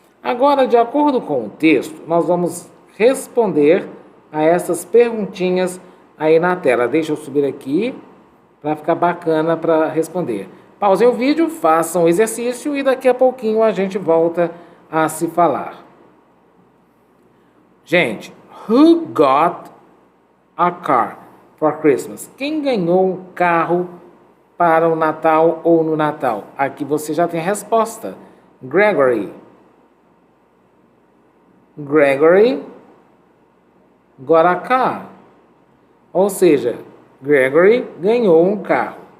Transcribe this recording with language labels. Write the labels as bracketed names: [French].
[Portuguese] Agora, de acordo com o texto, nós vamos responder a essas perguntinhas aí na tela. Deixa eu subir aqui para ficar bacana para responder. Pausem o vídeo, façam o exercício e daqui a pouquinho a gente volta a se falar. [English] Gente, who got a car for Christmas? [Portuguese] Quem ganhou um carro para o Natal ou no Natal? Aqui você já tem a resposta. Gregory. [English] Gregory got a car. [Portuguese] Ou seja, Gregory ganhou um carro.